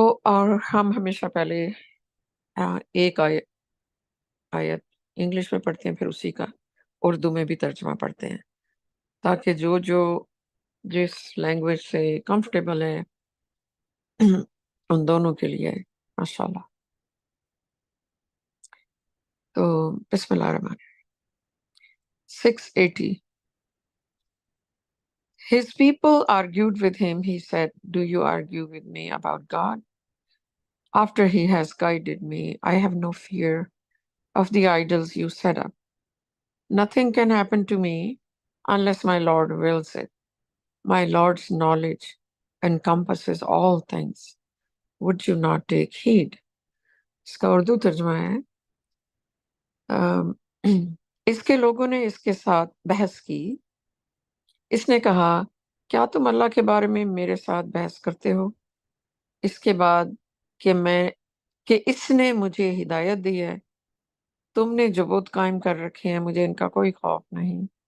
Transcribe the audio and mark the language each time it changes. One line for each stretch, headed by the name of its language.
Urdu: اور ہم ہمیشہ پہلے ایک آیت انگلش میں پڑھتے ہیں، پھر اسی کا اردو میں بھی ترجمہ پڑھتے ہیں، تاکہ جو جس لینگویج سے کمفرٹیبل ہے ان دونوں کے لیے ماشاءاللہ۔ تو بسم اللہ الرحمن الرحیم 680۔
English: His people argued with him. He said, "Do you argue with me about God? After he has guided me, I have no fear of the idols you set up. Nothing can happen to me unless my Lord wills it. My Lord's knowledge encompasses all things. Would you not take heed?"
Urdu: اس کا اردو ترجمہ ہے، اس کے لوگوں نے اس کے ساتھ بحث کی۔ اس نے کہا، کیا تم اللہ کے بارے میں میرے ساتھ بحث کرتے ہو، اس کے بعد کہ اس نے مجھے ہدایت دی ہے؟ تم نے جو بت قائم کر رکھے ہیں، مجھے ان کا کوئی خوف نہیں۔